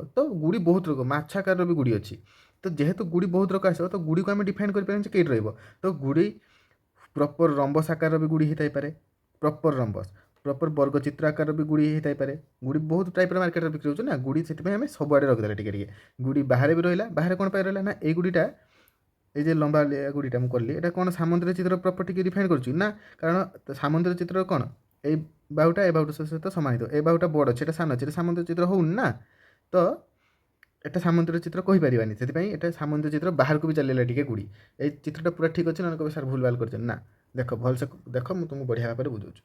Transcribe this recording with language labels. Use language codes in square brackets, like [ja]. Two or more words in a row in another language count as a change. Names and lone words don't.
[or] ତ ଗୁଡ଼ି ବହୁତ ରକମ ମାଛ ଆକାରର ବି ଗୁଡ଼ି ଅଛି। ତ ଯେହେତୁ ଗୁଡ଼ି ବହୁତ ରକମ ଆସିବ, ତ ଗୁଡ଼ିକୁ ଆମେ ଡିଫାଇନ୍ କରିପାରିବା ଯେ କେଇଠି ରହିବ। ତ ଗୁଡ଼ି [en] proper rhombus [or] ଆକାରର ବି ଗୁଡ଼ି ହେଇଥାଇପାରେ, [en] proper rhombus, [or] ପ୍ରପର୍ ବର୍ଗ ଚିତ୍ର ଆକାରର ବି ଗୁଡ଼ି ହେଇଥାଇପାରେ। ଗୁଡ଼ି ବହୁତ ଟାଇପ୍ର ମାର୍କେଟରେ ବିକ୍ରି ହେଉଛି ନା, ଗୁଡ଼ି ସେଥିପାଇଁ ଆମେ ସବୁଆଡ଼େ ରଖିଦେଲେ ଟିକେ ଟିକେ। ଗୁଡ଼ି ବାହାରେ ବି ରହିଲା, ବାହାରେ କ'ଣ ପାଇଁ ରହିଲା ନା ଏଇ ଗୁଡ଼ିଟା, ଏଇ ଯେ ଲମ୍ବା ଗୁଡ଼ିଟା ମୁଁ କଲି ଏଇଟା କ'ଣ ସାମନ୍ତର ଚିତ୍ର ପ୍ରପର୍ଟିକି ଡିଫାଇନ୍ କରୁଛି ନା, କାରଣ ସାମନ୍ତର ଚିତ୍ର କ'ଣ ଏଇ ବାହୁଟା ଏ ବାହୁଟା ସହିତ ସମାନ ହେଇଥିବ, ଏ ବାହୁଟା ବଡ଼ ଅଛି, ଏଟା ସାନ ଅଛି, ଏଟା ସାମନ୍ତର ଚିତ୍ର ହଉନି ନା। ତ এটা ସାମନ୍ତର ଚିତ୍ର କହିପାରିବାନି, ସେଥିପାଇଁ ଏଟା ସାମନ୍ତର ଚିତ୍ର ବାହାରକୁ ବି ଚାଲିଲା ଟିକେ ଗୁଡ଼ି। ଏଇ ଚିତ୍ରଟା ପୁରା ଠିକ୍ ଅଛି, ନହେଲେ କହିବେ ସାର୍ ଭୁଲ ଭାଲ କରିଛନ୍ତି। ନା ଦେଖ ଭଲସେ ଦେଖ, ମୁଁ ତୁମକୁ ବଢ଼ିଆ ଭାବରେ ବୁଝାଉଛି।